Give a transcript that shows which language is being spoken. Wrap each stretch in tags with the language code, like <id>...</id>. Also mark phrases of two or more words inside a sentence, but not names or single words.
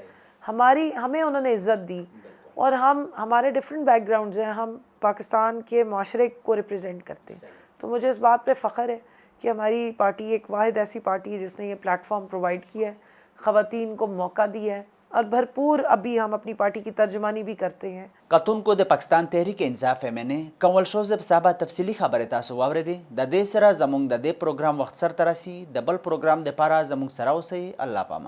<ur>ہمیں انہوں نے عزت دی, اور ہمارے</ur> <en>different backgrounds</en> <ur>ہیں, ہم پاکستان کے معاشرے کو ریپرزینٹ کرتے ہیں. تو مجھے اس بات پہ فخر ہے کہ ہماری پارٹی ایک واحد ایسی پارٹی ہے جس نے یہ</ur> <en>platform provide</en> <ur>کیا ہے, خواتین کو موقع دیا ہے, اور بھرپور ابھی ہم اپنی پارٹی کی ترجمانی بھی کرتے ہیں.</ur> <ps>کتون کو د پاکستان تحریک انصاف MNA کنول شوزب صاحبه تفصیلی خبره تاسو واوریدې. د دې سره زموږ د دې پروګرام وخت سر ترسي. د بل پروګرام د پاره زموږ سره اوسئ. الله پامان.</ps>